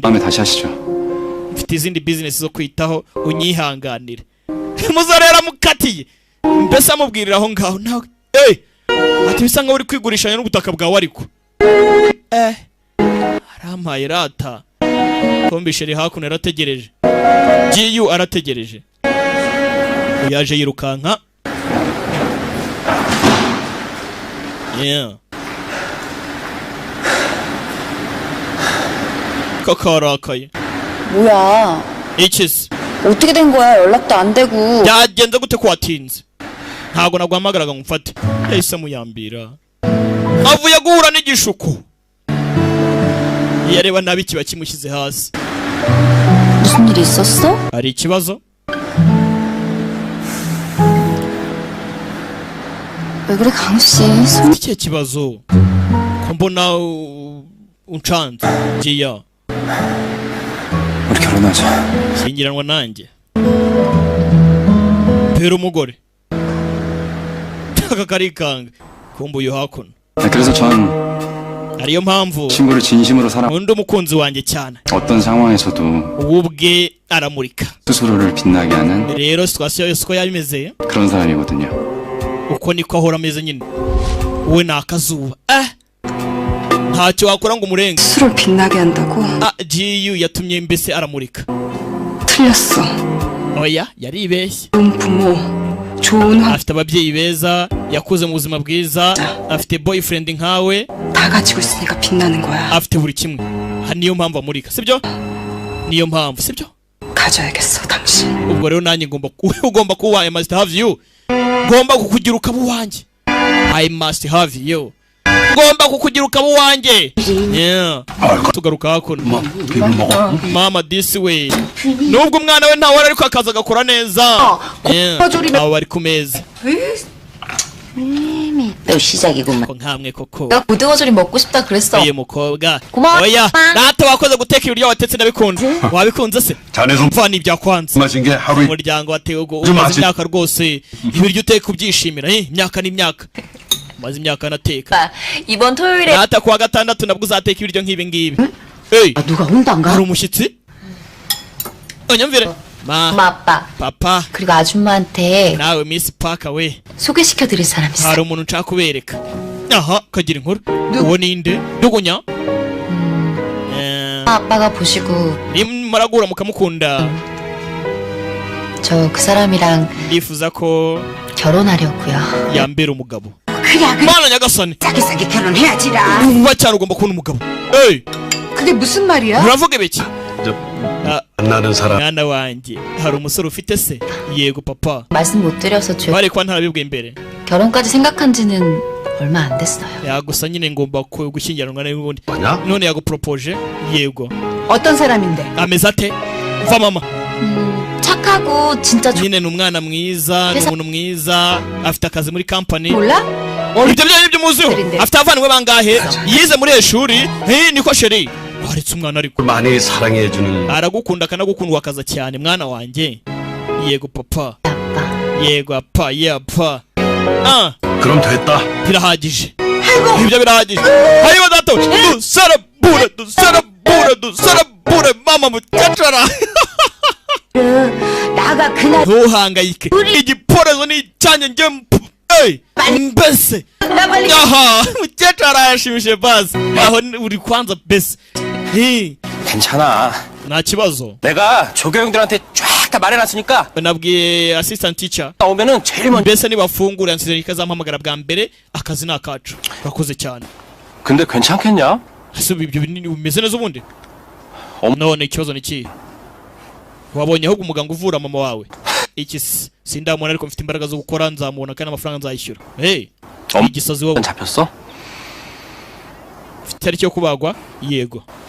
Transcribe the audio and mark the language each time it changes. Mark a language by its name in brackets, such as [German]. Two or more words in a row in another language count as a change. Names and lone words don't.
[Korean] 다음에 다시 하시죠. [Kinyarwanda] mfite izindi bizinesi zo kwitaho unyihanganire muzarera mukatiye mbese amubwirira aho ngaho nawe ati bisa nkaho uri kwigurishanya n'ubutaka bwawe ariko arampaye rata kombisheri hakuno yarategereje giyu arategereje yaje yirukanka kakarakaye [Korean] 뭐야? [Kinyarwanda] ikizi [Korean] 어떻게 된 거야? 연락도 안 되고. [Kinyarwanda] byagenze gute ko watinze ntabwo naguhamagaraga ngo mfate yahise amuyambira avuye guhura n'igishuko iyo areba nabi kiba kimushyize hasi [Korean] 무슨 일 있었어? [Kinyarwanda] hari ikibazo [Korean] 왜 그래 강수 씨? [Kinyarwanda] ikihe kibazo ko mbona uncanze giya [Korean] 우리 결혼하자. [Kinyarwanda] shyingiranwa nanjye pera umugore aka karikanga kumbuye hakuno [Korean] 그래서 전 [Kinyarwanda] ariyo mpamvu [Korean] 친구를 진심으로 사랑. [Kinyarwanda] nkunda umukunzi wanjye cyane [Korean] 어떤 상황에서도 [Kinyarwanda] ubu ubwe aramurika [Korean] 스스로를 빛나게 하는 [Kinyarwanda] rero situwasiyo yose uko yabimeze [Korean] 그런 사람이거든요. [Kinyarwanda] uko niko ahora ameze nyine wowe ni akazuba ntacyo wakora ngo umurenge [Korean] 스스로를 빛나게 한다고? [Kinyarwanda] giyu yatumye mbese aramurika [Korean] 틀렸어. [Kinyarwanda] oya yaribeshye [Korean] 좋은 부모, 좋은 [Kinyarwanda] afite ababyeyi beza yakuze mu buzima bwiza afite boyfriend nkawe [Korean] 다 가지고 있으니까 빛나는 거야. [Kinyarwanda] afite buri kimwe niyo mpamvu amurika sibyo niyo mpamvu sibyo [Korean] 가져야겠어, 당신. [Kinyarwanda] ubwo rero nanjye ugomba kuba [English] I must have you [Kinyarwanda] ngomba kukugira ukaba uwanjye [English] I must have you [Kinyarwanda] ngomba kukugira ukaba uwanjye tugaruka hakuno mama [English] this way [Kinyarwanda] nubwo umwana we ntawe ariko akaza agakora neza abo bari ku meza [Korean] 또 시작이구만. [Kinyarwanda] ko nkamwe koko [Korean] 내가 고등어조림 먹고 싶다 그랬어. [Kinyarwanda] uyu mukobwa [Korean] 고마워. [Kinyarwanda] oya rata wakoze guteka ibiryo watetse nabikunze wabikunze se [Korean] 자네 [Kinyarwanda] mva n'ibyakwanze [Korean] 마신 게 하루 [Kinyarwanda] umuryango watewe umaze imyaka rwose ibiryo uteka ubyishimira imyaka n'imyaka umaze imyaka nateka [Korean] 이번 토요일에 [Kinyarwanda] rata kuwa gatandatu nabwo uzateka ibiryo nk'ibi ngibi [Korean] 누가 온단가? [Kinyarwanda] hari umushyitsi onyumvire ma [Korean] 엄마 아빠 [Kinyarwanda] papa [Korean] 그리고 아줌마한테 [Kinyarwanda] nawe miss paka we [Korean] 소개시켜드릴 사람 있어. [Kinyarwanda] hari umuntu nshaka kubereka aha kagira inkuru uwo ninde ndugunya [Korean] 아빠가 보시고 [Kinyarwanda] nimara guhura mukamukunda [Korean] 저 그 사람이랑 [Kinyarwanda] ndifuza ko [Korean] 결혼하려고요. [Kinyarwanda] yambera umugabo [Korean] 그래 [Kinyarwanda] mana nyagasani [Korean] 싸게 결혼해야지라. [Kinyarwanda] vuba cyane ugomba kubona umugabo [Korean] 그게 무슨 말이야? [Kinyarwanda] uravuga ibiki [Korean] 만나는 사람 [Kinyarwanda] mwana wanjye hari umusore ufite se yego papa [Korean] 말씀 못 드려서 죄. [Kinyarwanda] bari kuba ntarabibwiye imbere [Korean] 결혼까지 생각한 지는 얼마 안 됐어요. [Kinyarwanda] yagusa nyine ngomba gushyingiranwa n'ubundi [Korean] 뭐냐? [Kinyarwanda] none yaguporopoje yego [Korean] 어떤 사람인데? [Kinyarwanda] ameze ate va mama [Korean] 착하고 진짜 [Kinyarwanda] nyine ni umwana mwiza ni umuntu mwiza afite akazi muri kampani [Korean] 몰라? [Kinyarwanda] ibyo byanyu byo muziho afite abavandimwe bangahe yize muri iri shuri niko sheri waretse umwana ariko [Korean] 많이 사랑해주는 [Kinyarwanda] aragukunda akanagukundwa akaza cyane mwana wanjye yego papa [Korean] 아빠. [Kinyarwanda] yego apa yapa [Korean] 그럼 됐다 [Kinyarwanda] birahagije ibyo birahagije hariho dato dusarabure mama mukacara [Korean] 나가 그날 [Kinyarwanda] ntuhangayike igiporezo ni icyanjye njye mbese aha mukecuru yashimishije basi aho uri kwanza mbese [Korean] 괜찮아. [Kinyarwanda] nta kibazo [Korean] 내가 조교형들한테 쫙 다 말해놨으니까 [Kinyarwanda] nabwiye [English] assistant teacher [Korean] 나오면은 제일 먼저. [Kinyarwanda] mbese nibafungura nsizere ikazampamagara bwa mbere akazi ni akacu urakoze cyane [Korean] 근데 괜찮겠냐? [Kinyarwanda] ese ibyo binini bimeze neza ubundi none ikibazo ni kihe wabonye ahubwo umuganga uvura mama wawe iki sindamubona ariko mfite imbaraga zo gukora nzamubona kandi amafaranga nzayishyura igisazi wowe [Korean] 잡혔어? [Kinyarwanda] ufite itariki yo kubagwa yego